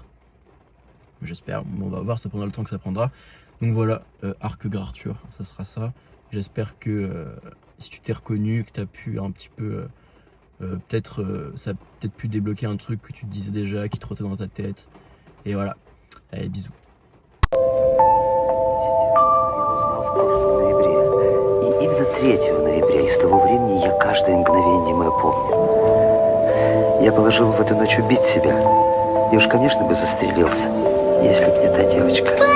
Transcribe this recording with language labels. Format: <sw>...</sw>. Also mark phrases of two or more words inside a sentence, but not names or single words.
<fr>J'espère, on va voir, ça prendra le temps que ça prendra. Donc voilà, arc gras Arthur, ça sera ça. J'espère que si tu t'es reconnu, que tu as pu un petit peu, ça a peut-être pu débloquer un truc que tu te disais déjà, qui trottait dans ta tête. Et voilà, allez, bisous.</fr> <ru>И именно 3 ноября, и с того времени я каждое мгновение мое помню. Я положил в эту ночь убить себя, и уж, конечно, бы застрелился, если б не та девочка.</ru>